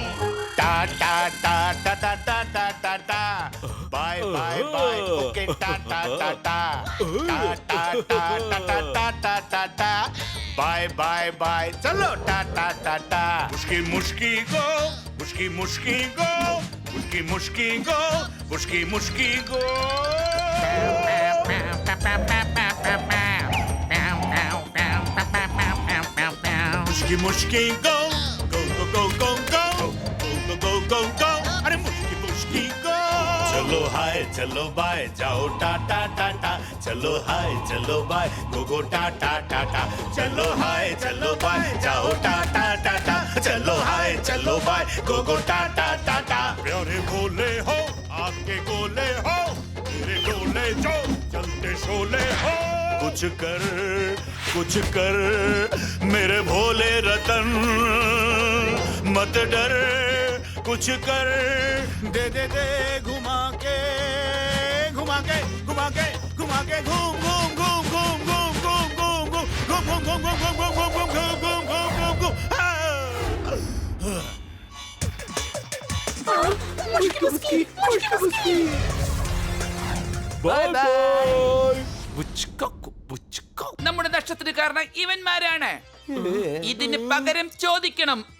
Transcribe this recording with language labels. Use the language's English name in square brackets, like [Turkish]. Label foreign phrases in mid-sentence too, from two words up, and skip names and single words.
[English] Bye bye bye. Okay, ta ta ta ta. Ta ta ta ta ta ta ta ta ta. Bye bye bye. Chalo ta ta ta ta. Mushki mushki go. Mushki mushki go. Mushki mushki go. Mushki mushki go. Mushki mushki go. Go go go go go. Go go go go. Are mushki mushki go. [Hindi] चलो हाय चलो बाय जाओ टाटा टाटा. चलो हाय चलो बाय [English] go go [Hindi] टाटा टाटा. चलो हाय चलो बाय जाओ टाटा टाटा. चलो हाय चलो बाय [English] go go [Hindi] टाटा टाटा. प्यारे भोले हो आपके गोले हो. मेरे डोले जो चलते शोले हो. कुछ कर मेरे भोले रतन. मत डर कुछ कर. दे दे दे घुमा के घूम घूम घूम घूम घूम घूम घूम घूम घूम घूम घूम घूम घूम घूम घूम घूम घूम घूम. മുഷ്കി മുഷ്കി മുഷ്കി മുഷ്കി. [English] bye bye. [Malayalam] നമ്മുടെ നഷ്ടത്തിന് കാരണം ഇവന്മാരാണ്. ഇതിന് പകരം ചോദിക്കണം.